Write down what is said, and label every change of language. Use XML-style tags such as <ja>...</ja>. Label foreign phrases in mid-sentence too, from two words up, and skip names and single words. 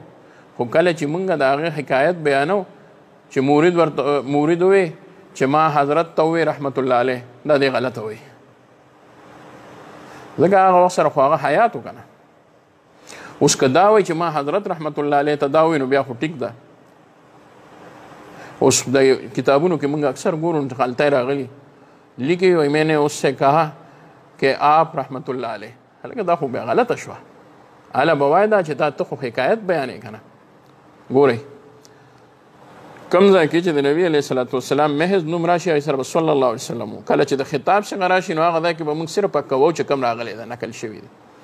<ps>خو کله چې مونږ د هغې حکایت بیانو چې مورید ووی چې ما حضرت ته ووی</ps> <ar>رحمت الله علیه،</ar> <ps>دا دې غلطه ووی، ځکه هغه وخت سره خو هغه حیات و که نه. اوس که دا وایي چې ما حضرت</ps> <ar>رحمت الله علیه</ar> <ps>ته دا ووی، نو بیا خو ټیک ده. اوس د کتابونو کې مونږ اکثر ګورو چې غلطۍ راغلي لیکي وایي</ps> <ur>میں نے اس سے کہا کہ آپ</ur> <ar>رحمت الله علیه،</ar> <ps>هلکه دا خو بیا غلطه شوه. هله به وایي دا چې دا ته خو حکایت بیانې که نه. ګورئ کوم ځای کې چې د نبي</ps> <ar>علیه صلات وسلام</ar> <ps>محض نوم راشي هغې سره به</ps> <ar>صلی الله علیه وسلم</ar> <ps>و. کله چې د خطاب څخه راشي نو هغه ځای کې به موږ صرف کوو چې کوم راغلی ده، نقل شوي دي.</ps>